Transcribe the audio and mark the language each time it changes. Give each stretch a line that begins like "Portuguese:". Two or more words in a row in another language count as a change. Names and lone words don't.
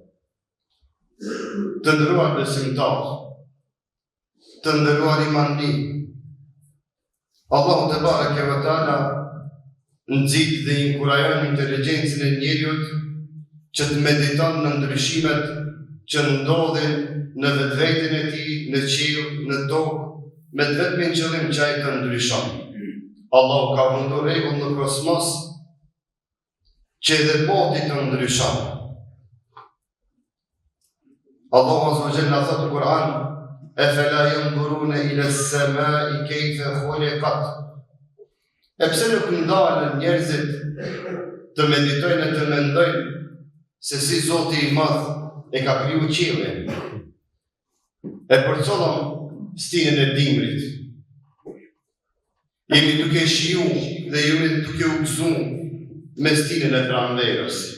Albanian: Të ndëruar besimtarë, të ndëruar imani, Allahu
Arabic: تبارك وتعالى
Albanian: nxit dhe inkurajon inteligjencën e njeriut që të mediton në ndryshimet që ndodhin në vetveten e tij, në qiell, në tokë, me të vetmin qëllim që ai të ndryshon. Allah ka mundur rregull në kosmos që edhe boti të ndryshon. Allahu
Arabic: عز وجل
Albanian: thot në Kur'an:
Arabic: "أفلا ينظرون إلى السماء كيف خلقت."
Albanian: E pse nuk ndalen njerëzit të meditojnë e të mendojnë se si Zoti i Madh e ka kriju qiellin? E përcollëm stinën e dimrit. Jemi duke shiju dhe jemi duke u gëzu me stinën e pranverës.